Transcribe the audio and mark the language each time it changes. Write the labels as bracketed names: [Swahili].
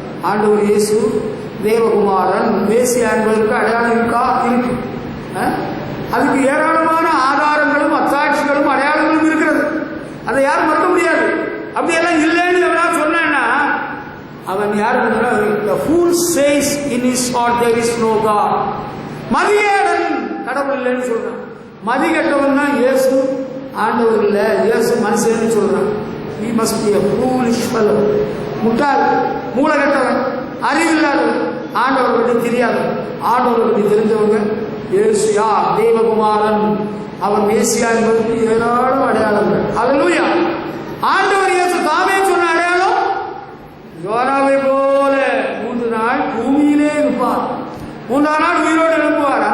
[Tamil] ஆண்டவர் இயேசு தேவகுமாரன் மேசியா என்பதற்கு அடையாளம் இருக்கா? இருக்கு. அதுக்கு ஏராளமான ஆதாரங்களும் அத்தாட்சிகளும் அடையாளங்களும் இருக்கிறது. அதை யாரும் மறுக்க முடியாது. அப்படியெல்லாம் இல்லைன்னு எவனா சொன்னா அவன் யாரு? [English] The fool says in his heart there is no God. [Tamil] மதியேடன் கடவுள் இல்லைன்னு சொல்றான். மதி கட்டவன் தான் இயேசு ஆண்டவர் இல்லை, இயேசு மனுஷன்னு சொல்றான். [English] He must be a foolish fellow. [Tamil] முட்டாள், மூளை கட்டவன், அறிவில்லாதவன், ஆண்டவர் பற்றி தெரியாது. ஆண்டவர் பற்றி தெரிஞ்சவங்க இயேசு யார்? தேவகுமாரன், அவன் மேசியா என்பதற்கு ஏராளம் அடையாளங்கள். அல்லேலூயா. ஆண்டவர் இயேசு தாமே சொன்ன அடையாளம், யோனாவை போல 3 நாள் பூமியிலே இருப்பார், 3ஆம் நாள் உயிரோடு எழுப்புவார்.